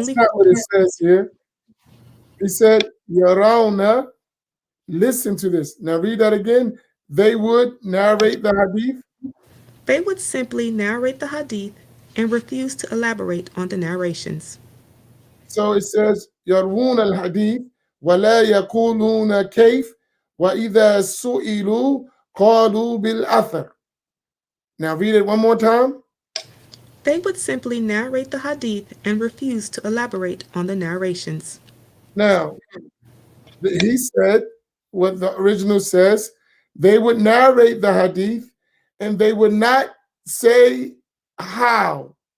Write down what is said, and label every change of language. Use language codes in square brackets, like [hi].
[en] only not what quote. it says here. He said, Yarawna, listen to this. Now read that again. They would narrate the hadith. They would simply narrate the hadith and refuse to elaborate on the narrations. So it says, [ar] Yarwuna al hadith, ولا يقولون كيف, وإذا سئلوا قالوا بالأثر. [en] Now read it one more time. They would simply narrate the hadith and refuse to elaborate on the narrations. Now, he said what the original says. They would narrate the hadith and they would not say how.